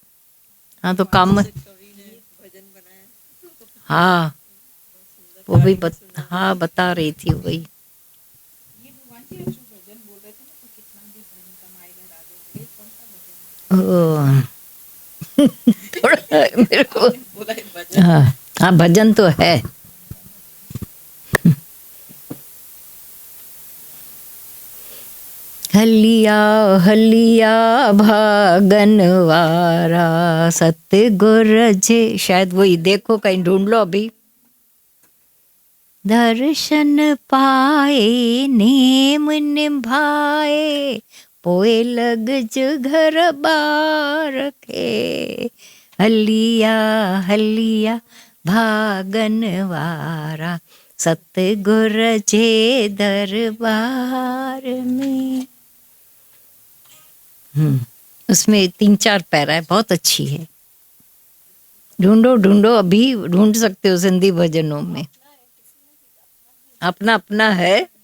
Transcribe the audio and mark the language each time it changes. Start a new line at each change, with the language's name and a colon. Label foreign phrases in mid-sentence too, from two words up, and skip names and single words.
Hindi: हाँ, तो काम, हाँ वो भी बता रही थी वही। थोड़ा मेरे को, हाँ भजन तो है।
Sindhi: हलिया हलिया भागनवारा सतगुर जे,
Hindi: शायद वही, देखो कहीं ढूंढ लो अभी।
Sindhi: दर्शन पाए नेम निभाए, पोए लग ज घर बार के, हलिया हलिया भागनवारा सतगुर जे दरबार में।
Hindi: उसमें 3-4 पैरा है, बहुत अच्छी है। ढूंढो, अभी ढूंढ सकते हो सिंधी भजनों में, अपना अपना है।